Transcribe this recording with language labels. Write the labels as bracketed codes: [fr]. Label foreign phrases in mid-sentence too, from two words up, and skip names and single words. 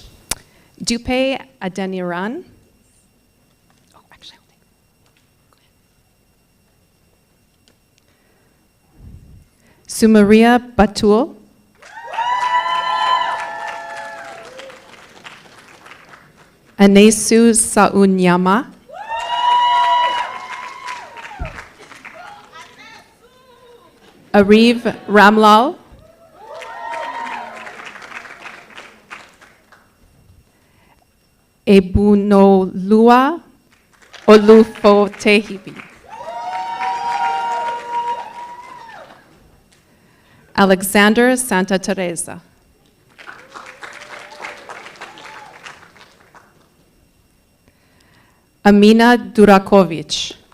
[en] Dupe Adeniran. Oh, actually, I'll take it. Go ahead. Sumaria Batul. Anesu Saunyama. Ariv Ramlal. Ebunolua Olufotehibi. Alexander Santa Teresa. Amina Durakovic.